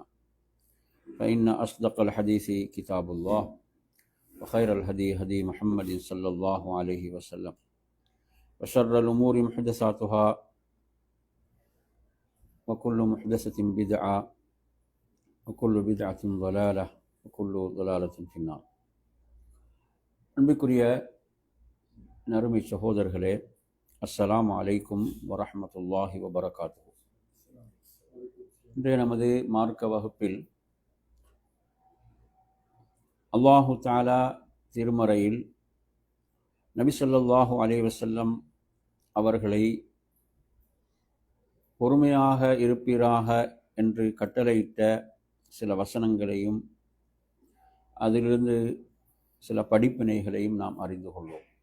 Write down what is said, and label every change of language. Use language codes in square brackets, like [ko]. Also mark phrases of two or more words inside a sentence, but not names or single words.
[ar] فإن أصدق الحديث كتاب الله، وخير الهدي هدي محمد صلى الله عليه وسلم، وشر الأمور محدثاتها، وكل محدثة بدعة، وكل بدعة ضلالة، وكل ضلالة في النار. [ta] அன்பிற்குரிய நறுமை சகோதரர்களே, [ar] السلام عليكم ورحمة الله وبركاته. [ta] இன்றைய நமது மார்க்க வகுப்பில் அல்லாஹு தஆலா திருமறையில் நபி [ar] صلى الله عليه وسلم [ta] அவர்களை பொறுமையாக இருப்பீராக என்று கட்டளையிட்ட சில வசனங்களையும் அதிலிருந்து சில படிப்பினைகளையும் நாம் அறிந்து கொள்வோம்.